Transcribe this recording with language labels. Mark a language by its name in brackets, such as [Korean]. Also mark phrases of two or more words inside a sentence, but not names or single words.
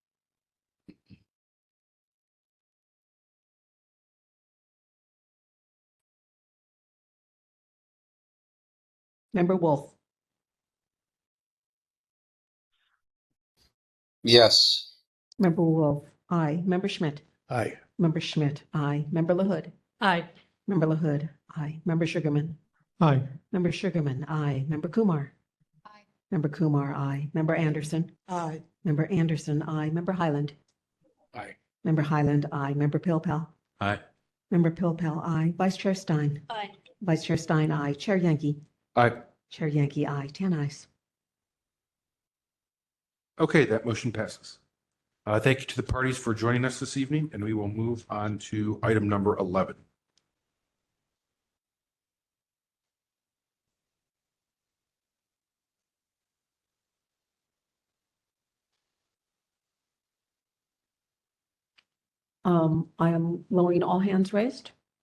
[English] Member Wolf. Yes. Member Wolf, aye. Member Schmidt. Aye. Member Schmidt, aye. Member LaHood. Aye. Member LaHood, aye. Member Sugarman. Aye. Member Sugarman, aye. Member Kumar. Aye. Member Kumar, aye. Member Anderson. Aye. Member Anderson, aye. Member Highland. Aye. Member Highland, aye. Member Pilpel. Aye. Member Pilpel, aye. Vice Chair Stein. Aye. Vice Chair Stein, aye. Chair Yankee. Aye. Chair Yankee, aye. 10 ayes. Okay, that motion passes. Thank you to the parties for joining us this evening, and we will move on to item number 11. I am lowering all hands raised.